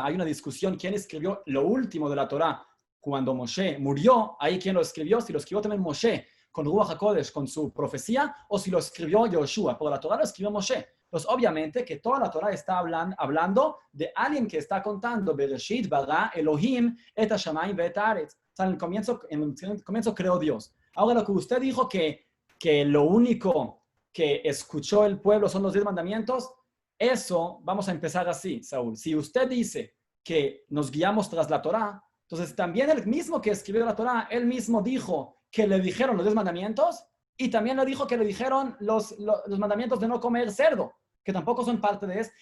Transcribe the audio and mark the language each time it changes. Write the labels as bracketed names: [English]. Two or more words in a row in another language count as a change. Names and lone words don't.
[Spanish] Hay una discusión, ¿quién escribió lo último de la Torá? Cuando Moshe murió, ahí quién lo escribió, si lo escribió también Moshe con [Hebrew] רוח הקודש, [Spanish] con su profecía, o si lo escribió Yoshua, por la Torá lo escribió Moshe. Entonces, obviamente que toda la Torá está hablando de alguien que está contando, [Hebrew] בראשית ברא אלהים את השמים ואת הארץ. [Spanish] O sea, en el comienzo creó Dios. Ahora, lo que usted dijo que lo único que escuchó el pueblo son los 10 mandamientos, eso vamos a empezar así, Saúl. Si usted dice que nos guiamos tras la Torá, entonces también el mismo que escribió la Torá, él mismo dijo que le dijeron los 10 mandamientos y también le dijo que le dijeron los mandamientos de no comer cerdo, que tampoco son parte de eso.